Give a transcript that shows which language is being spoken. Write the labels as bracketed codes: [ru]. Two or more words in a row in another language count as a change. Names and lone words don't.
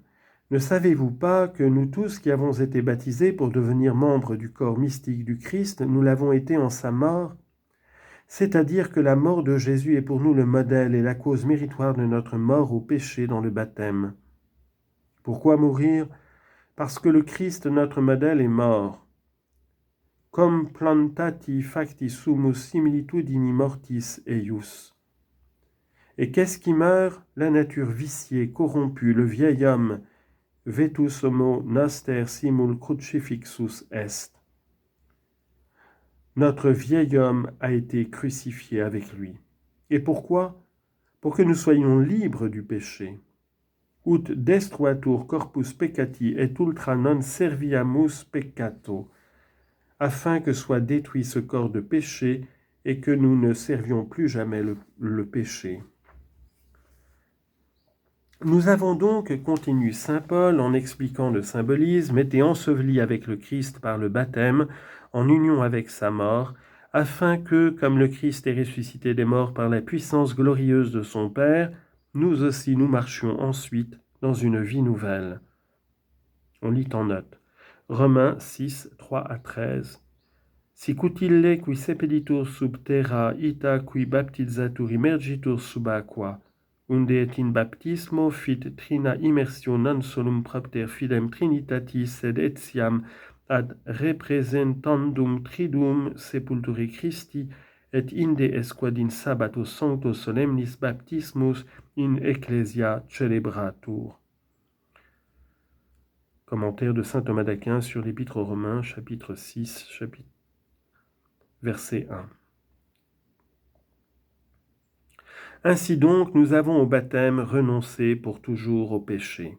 [fr] Ne savez-vous pas que nous tous qui avons été baptisés pour devenir membres du corps mystique du Christ, nous l'avons été en sa mort ? C'est-à-dire que la mort de Jésus est pour nous le modèle et la cause méritoire de notre mort au péché dans le baptême. Pourquoi mourir ? Parce que le Christ, notre modèle, est mort. [la] Comme plantati facti sumus similitudini mortis eius. [fr] Et qu'est-ce qui meurt ? La nature viciée, corrompue, le vieil homme, [la] vetus homo noster simul crucifixus est. [fr] Notre vieil homme a été crucifié avec lui. Et pourquoi ? Pour que nous soyons libres du péché. [la] Ut destruatur corpus peccati et ultra non serviamus peccato, [fr] afin que soit détruit ce corps de péché et que nous ne servions plus jamais le péché. Nous avons donc, continue saint Paul en expliquant le symbolisme, été ensevelis avec le Christ par le baptême, en union avec sa mort, afin que, comme le Christ est ressuscité des morts par la puissance glorieuse de son Père, nous aussi nous marchions ensuite dans une vie nouvelle. On lit en note. Romains 6, 3 à 13. [la] Sicut ille qui sepelitur sub terra ita qui baptizatur immergitur sub aqua, unde et in baptismo fit trina immersio non solum propter fidem trinitatis sed etiam ad representandum tridum sepulturi Christi et inde esquad in sabbato sancto solemnis baptismus in ecclesia celebratur. [fr] Commentaire de saint Thomas d'Aquin sur l'Épître aux Romains, chapitre 6, verset 1. Ainsi donc, nous avons au baptême renoncé pour toujours au péché.